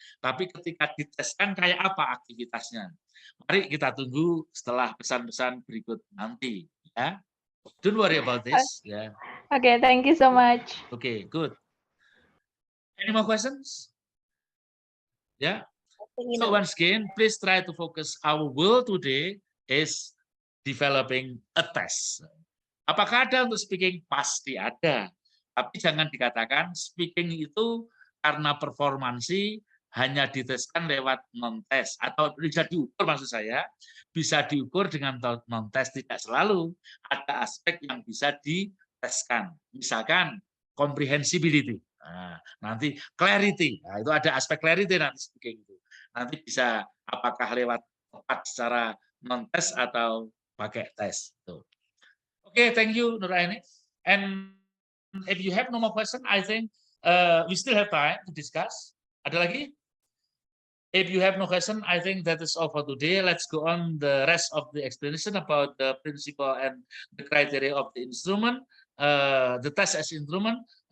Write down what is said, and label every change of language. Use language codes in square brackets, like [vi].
[id] Tapi ketika diteskan, kayak apa aktivitasnya? Mari kita tunggu setelah pesan-pesan berikut nanti. Ya. [en] Don't worry about this. Yeah. Okay, thank you so much. Okay, good. Any more questions? Yeah. So once again, please try to focus. Our goal today is developing a test. [id] Apakah ada untuk speaking? Pasti ada. Tapi jangan dikatakan speaking itu karena performansi hanya diteskan lewat non-test. Atau bisa diukur, maksud saya, bisa diukur dengan non-test. Tidak selalu. Ada aspek yang bisa diteskan. Misalkan comprehensibility. Nah, nanti clarity. Nah, itu ada aspek clarity nanti speaking itu. Nanti bisa apakah lewat tepat secara non tes atau pakai tes. [en] Tuh. Oke, thank you Nuraini. And if you have no more question, I think we still have time to discuss. [id] Ada lagi? [en] If you have no question, I think that is all for today. Let's go on the rest of the explanation about the principle and the criteria of the instrument, the test as instrument.